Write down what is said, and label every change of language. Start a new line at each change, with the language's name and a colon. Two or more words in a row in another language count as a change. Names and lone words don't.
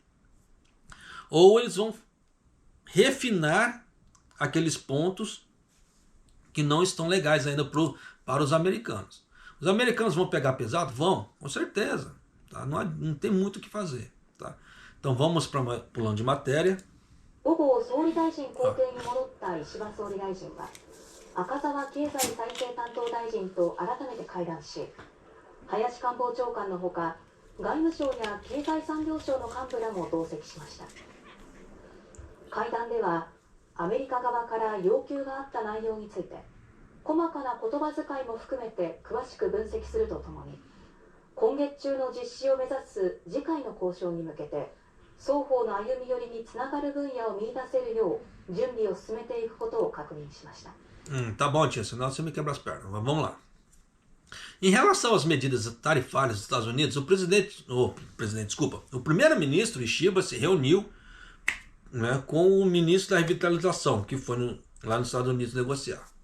Portuguese: Ou eles vão refinar aqueles pontos que não estão legais ainda para os americanos. Os americanos vão pegar pesado? Vão, com certeza. Tá? Não tem muito o que fazer. Tá? Então vamos para pulando de matéria.
Japanese: 午後、総理大臣公邸に戻った石破総理大臣は、赤澤経済再生担当大臣と改めて会談し、林官房長官のほか、外務省や経済産業省の幹部らも同席しました。会談では、アメリカ側から要求があった内容について、細かな言葉遣いも含めて詳しく分析するとともに、今月中の実施を目指す次回の交渉に向けて、双方の歩み寄りにつnaがる分野を見出せるよう準備を進めていくことを確認しました。
Portuguese: Tá bom, tia, senão você me quebra as pernas, mas vamos lá. Em relação às medidas tarifárias dos Estados Unidos, o primeiro-ministro Ishiba se reuniu, né, com o ministro da revitalização, que foi lá nos Estados Unidos negociar.